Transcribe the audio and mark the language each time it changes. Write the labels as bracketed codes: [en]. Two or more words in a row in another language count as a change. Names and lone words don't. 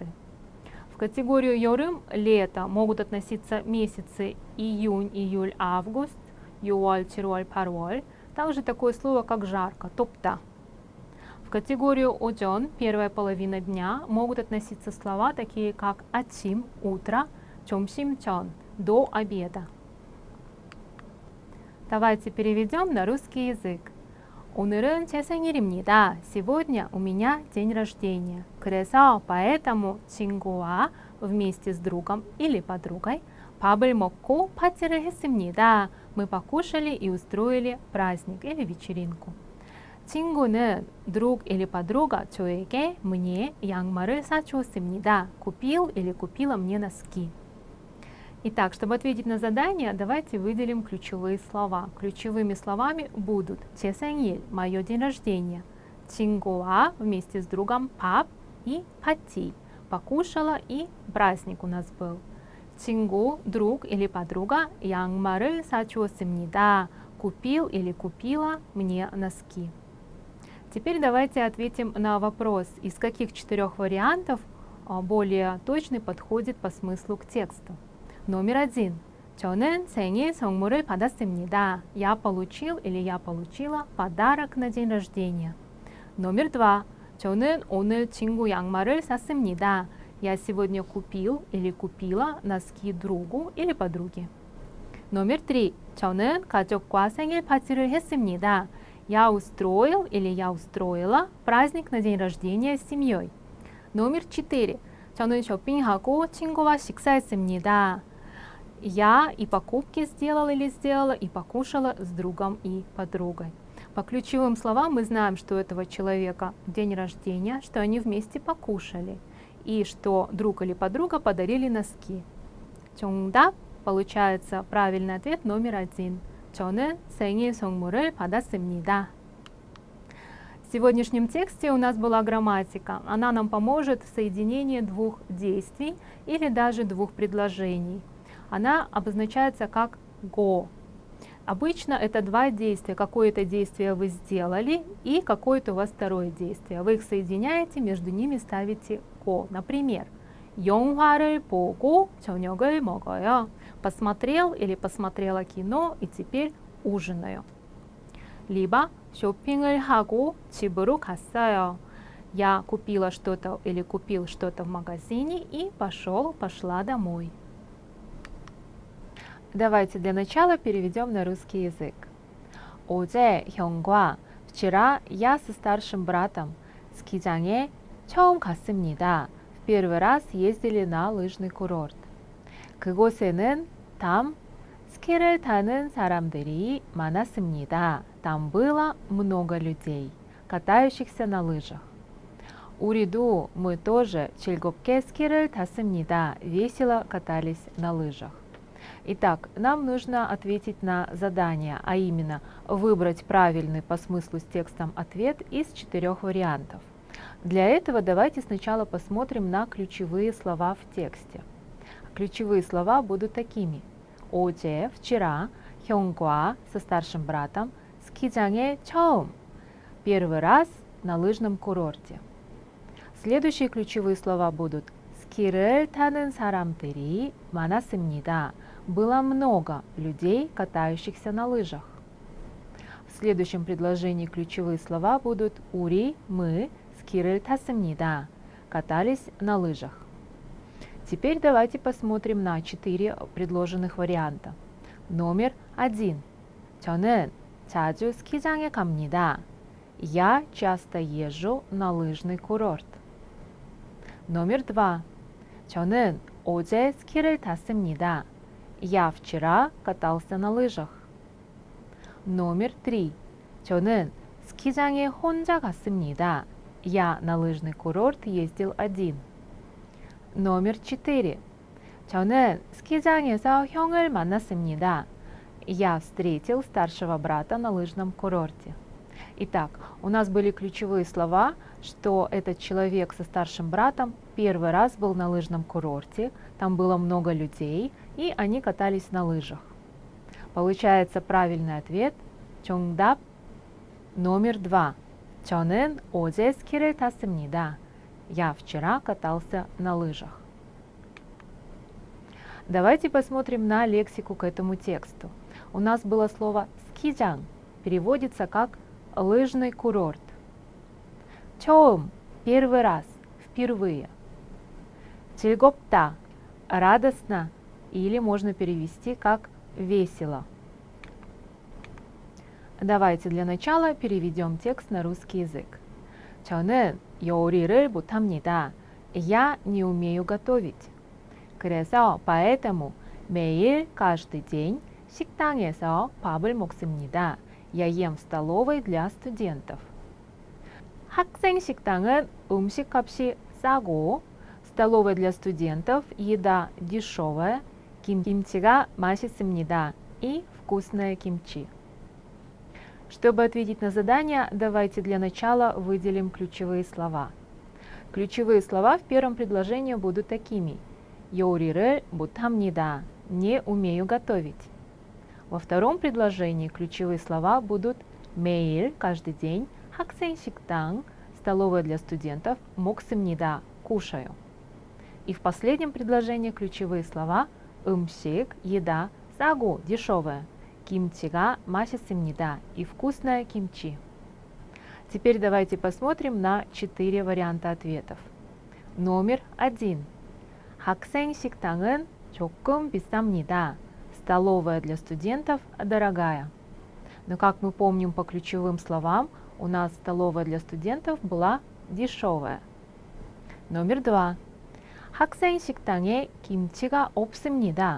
[ru] В категорию 여름 – лето могут относиться месяцы июнь, июль, август, [ko] 6월, 7월, 8월. [ru] Также такое слово, как жарко, 덥다. В категорию 오전 – первая половина дня могут относиться слова такие, как 아침 – утро, [ko] 점심 전 – [ru] до обеда. Давайте переведем на русский язык. [ko] 오늘은 제 생일입니다. [ru] Сегодня у меня день рождения. [ko] 그래서 поэтому 친구와 [ru] вместе с другом или подругой [ko] 밥을 먹고 파티를 했습니다. [ru] Мы покушали и устроили праздник или вечеринку. [ko] 친구는 [ru] друг или подруга [ko] 저에게 мне 양말을 사주었습니다. [ru] Купил или купила мне носки. Итак, чтобы ответить на задание, давайте выделим ключевые слова. Ключевыми словами будут [ko] 제 생일, [ru] мое день рождения, 친구와 вместе с другом 밥 и 파티, покушала и праздник у нас был. [ko] 친구, [ru] друг или подруга [ko] 양말을 사주었습니다. [ru] Купил или купила мне носки. Теперь давайте ответим на вопрос, из каких 4 вариантов более точный подходит по смыслу к тексту. Номер 1. [ko] 저는 생일 선물을 받았습니다. [ru] Я получил или я получила подарок на день рождения. Номер 2. [ko] 저는 오늘 친구 양말을 샀습니다. [ru] Я сегодня купил или купила носки другу или подруге. Номер 3. [ko] 저는 가족과 생일 파티를 했습니다. [ru] Я устроил или я устроила праздник на день рождения с семьей. Номер 4. [ko] 저는 쇼핑하고 친구와 식사했습니다. [ru] Я и покупки сделал или сделала, и покушала с другом и подругой. По ключевым словам мы знаем, что у этого человека день рождения, что они вместе покушали, и что друг или подруга подарили носки. 정답, получается правильный ответ номер 1. [ko] 저는 생일 선물을 받았습니다. [ru] В сегодняшнем тексте у нас была грамматика. Она нам поможет в соединении двух действий или даже двух предложений. Она обозначается как go. Обычно это два действия. Какое-то действие вы сделали и какое-то у вас второе действие. Вы их соединяете, между ними ставите go. Например, [ko] 영화를 보고 저녁을 먹어요. [ru] Посмотрел или посмотрела кино и теперь ужинаю. [ko] Либо 쇼핑을 하고 집으로 갔어요. [ru] Я купила что-то или купил что-то в магазине и пошла домой. Давайте для начала переведем на русский язык. [ko] 어제 형과 [ru] вчера я со старшим братом [ko] 스키장에 처음 갔습니다. [ru] В первый раз ездили на лыжный курорт. [ko] 그곳에는 там 스키를 타는 사람들이 많았습니다. [ru] Там было много людей, катающихся на лыжах. [ko] 우리도 [ru] мы тоже [ko] 즐겁게 스키를 탔습니다. [ru] Весело катались на лыжах. Итак, нам нужно ответить на задание, а именно выбрать правильный по смыслу с текстом ответ из 4 вариантов. Для этого давайте сначала посмотрим на ключевые слова в тексте. Ключевые слова будут такими. [ko] 어제, вчера, 형과 [ru] со старшим братом [ko] 스키장에 처음, [ru] первый раз на лыжном курорте. Следующие ключевые слова будут [ko] 스키를 타는 사람들이 많았습니다. [ru] Было много людей, катающихся на лыжах. В следующем предложении ключевые слова будут 우리, мы, [ko] 스키를 탔습니다. [ru] Катались на лыжах. Теперь давайте посмотрим на 4 предложенных варианта. Номер 1. [ko] 저는 자주 스키장에 갑니다. [ru] Я часто езжу на лыжный курорт. Номер 2. [ko] 저는 어제 스키를 탔습니다. [ru] Я вчера катался на лыжах. Номер 3. [ko] 저는 스키장에 혼자 갔습니다. [ru] Я на лыжный курорт ездил один. Номер 4. [ko] 저는 스키장에서 형을 만났습니다. [ru] Я встретил старшего брата на лыжном курорте. Итак, у нас были ключевые слова, что этот человек со старшим братом первый раз был на лыжном курорте, там было много людей, и они катались на лыжах. Получается правильный ответ 정답 номер 2. [ko] 저는 어제 스키를 탔습니다. [ru] Я вчера катался на лыжах. Давайте посмотрим на лексику к этому тексту. У нас было слово ски장, переводится как лыжный курорт. 처음, первый раз, впервые. 즐겁다, радостно, или можно перевести как весело. Давайте для начала переведем текст на русский язык. [ko] 저는 요리를 못합니다. [ru] Я не умею готовить. [ko] 그래서 поэтому 매일 [ru] каждый день [ko] 식당에서 밥을 먹습니다. [ru] Я ем в столовой для студентов. [ko] 학생 식당은 음식값이 싸고, [ru] столовой для студентов еда дешевая, [ko] 김치가 맛있습니다 [ru] и вкусное кимчи. Чтобы ответить на задание, давайте для начала выделим ключевые слова. Ключевые слова в первом предложении будут такими: [ko] 요리를 못합니다. [ru] Не умею готовить. Во втором предложении ключевые слова будут 매일, каждый день, [ko] 학생 식당, [ru] столовая для студентов, 먹습니다, кушаю. И в последнем предложении ключевые слова 음식, еда, 싸고, дешевая, [ko] 김치가 맛있습니다 [ru] и вкусное кимчи. Теперь давайте посмотрим на 4 варианта ответов. Номер 1. [ko] 학생 식당은 조금 비쌉니다. [ru] Столовая для студентов дорогая. Но как мы помним по ключевым словам, у нас столовая для студентов была дешевая. Номер 2. [ko] 학생 식당에 김치가 없습니다.